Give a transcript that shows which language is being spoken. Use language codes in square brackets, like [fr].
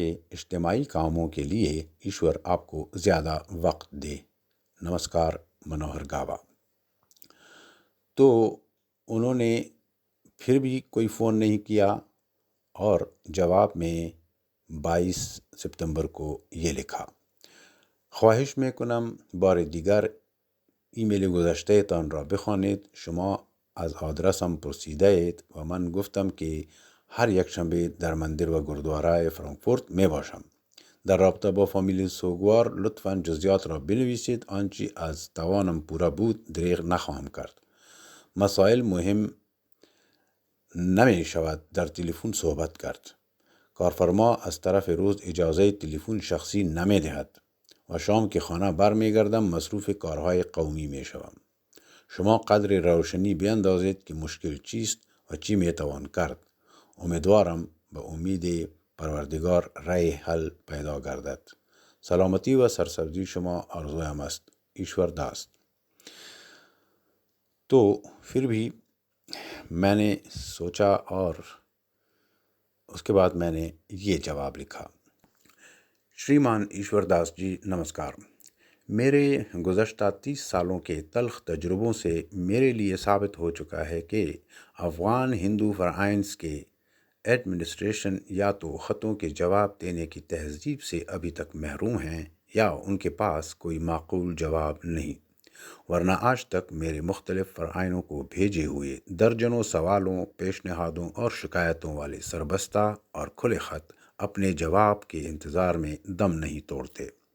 [ur] اجتماعی کاموں کے لیے ایشور آپ کو زیادہ وقت دے۔ نمسکار، منوہر گاوا۔ تو انہوں نے پھر بھی کوئی فون نہیں کیا اور جواب میں 22 ستمبر کو یہ لکھا: [fa] خواهش میکنم بار دیگر ایمیل گذشتهتان را بخوانید. شما از آدرسم پرسیده اید و من گفتم که هر یک شنبه در مندر و گرودواره فرانکفورت می باشم. در رابطه با فامیل سوگوار لطفاً جزئیات را بنویسید. آنچه از توانم پورا بود دریغ نخواهم کرد. مسائل مهم نمی شود در تلفن صحبت کرد. کارفرما از طرف روز اجازه تلفن شخصی نمی دهد و شام که خانه بر می گردم مصروف کارهای قومی می شوم. شما قدر روشنی بیندازید که مشکل چیست و چی می توان کرد. امیدوارم به امید پروردگار رای حل پیدا گردد. سلامتی و سرسبزی شما آرزویم است. [ur] ایشور داس۔ تو پھر بھی میں نے سوچا اور اس کے بعد میں نے یہ جواب لکھا: شریمان ایشور داس جی، نمسکار۔ میرے گزشتہ 30 سالوں کے تلخ تجربوں سے میرے لیے ثابت ہو چکا ہے کہ افغان ہندو فرائض کے ایڈمنسٹریشن یا تو خطوں کے جواب دینے کی تہذیب سے ابھی تک محروم ہیں یا ان کے پاس کوئی معقول جواب نہیں، ورنہ آج تک میرے مختلف فرائضوں کو بھیجے ہوئے درجنوں سوالوں، پیشنہادوں اور شکایتوں والے سربستہ اور کھلے خط اپنے جواب کے انتظار میں دم نہیں توڑتے۔